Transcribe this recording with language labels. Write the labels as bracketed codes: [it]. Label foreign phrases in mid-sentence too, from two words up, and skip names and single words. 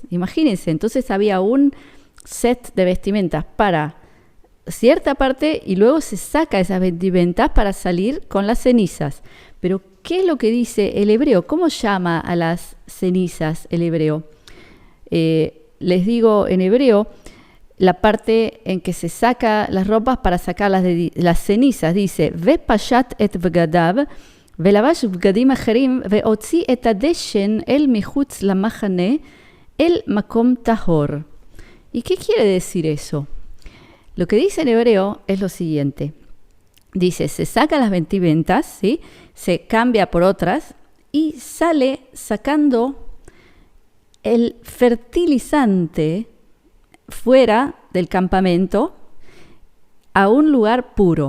[es] Imagínense, entonces había un set de vestimentas para cierta parte y luego se saca esas vestimentas para salir con las cenizas. Pero, ¿qué es lo que dice el hebreo? ¿Cómo llama a las cenizas el hebreo? Les digo en hebreo, la parte en que se saca las ropas para sacar las cenizas, dice, [he] ופשט את בגדיו, ולבש בגדים אחרים והוציא את הדשן אל מחוץ למחנה אל מקום טהור. [es] ¿Y qué quiere decir eso? Lo que dice en hebreo es lo siguiente. Dice, se sacan las vestimentas, ¿sí? Se cambia por otras y sale sacando el fertilizante fuera del campamento a un lugar puro.